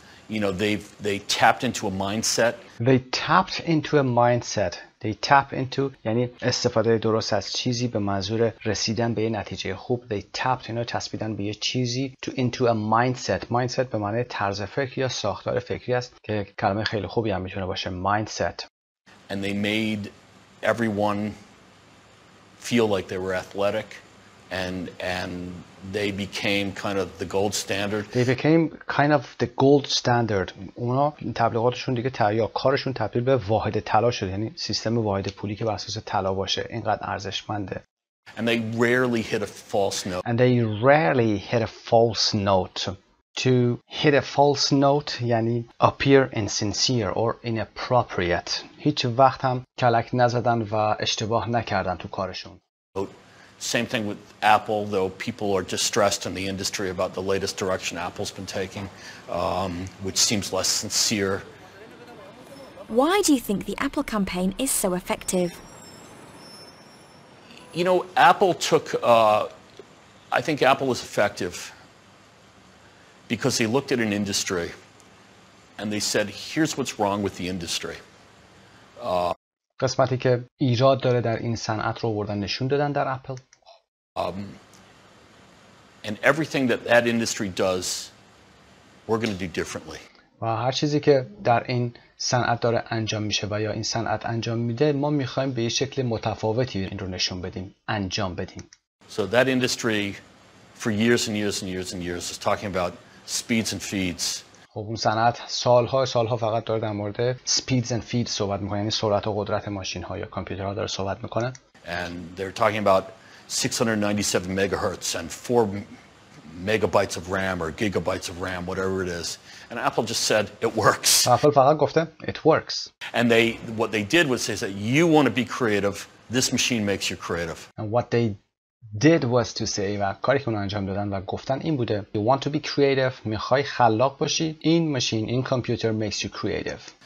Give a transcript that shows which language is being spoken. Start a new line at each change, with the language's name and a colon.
English: You know, they tapped into a mindset. They tapped into a mindset. They tap into
Persian: یعنی استفاده درست از چیزی به منظور رسیدن به یه نتیجه خوب.
English: They tapped
Persian: اینا چسبیدن به یه چیزی
English: into a mindset.
Persian: Mindset به معنی طرز فکر یا ساختار فکری است که کلمه خیلی خوبی هم میتونه باشه. Mindset.
English: and they made everyone feel like they were athletic, and they became kind of the gold standard. They became kind of the gold standard.
Persian: اونا تبلیغاتشون دیگه یا کارشون تبدیل به واحد طلا شد، یعنی سیستم واحد پولی که بر اساس طلا باشه اینقدر ارزشمنده.
English: And they rarely hit a false note. And they rarely hit a false note. To hit a false note
Persian: یعنی
English: appear insincere or inappropriate.
Persian: هیچ وقت هم کلک نزدن و اشتباه نکردن تو کارشون.
English: Same thing with Apple, though people are distressed in the industry about the latest direction Apple's been taking, which seems less sincere. Why do you think the Apple campaign is so effective? You know, Apple took, I think Apple is effective because they looked at an industry and they said, here's what's wrong with the industry.
Persian: قسمتی که ایراد داره در این صنعت رو بردن نشون دادن در اپل.
English: And everything that industry does, we're going to do differently.
Persian: و هر چیزی که در این صنعت داره انجام میشه و یا این صنعت انجام میده ما میخوایم به یه شکل متفاوتی این رو نشون بدیم، انجام بدیم.
English: So that industry for years and years and years and years is talking about speeds and feeds.
Persian: خب اون صنعت سالها فقط داره در مورد
English: speeds and feeds
Persian: صحبت میکنه، یعنی سرعت و قدرت ماشین ها یا کامپیوترها داره صحبت میکنه.
English: And they're talking about 697 megahertz and 4 megabytes of RAM or gigabytes of RAM, whatever it is. And Apple just said it works.
Persian: اپل فقط گفته
English: it works. And what they did was say that you want to be creative, this machine makes you creative. And what they did was to say
Persian: و کاری که اون انجام دادن و گفتن این بوده
English: you want to be creative،
Persian: میخوای خلاق باشی، این ماشین، این کامپیوتر
English: makes you creative.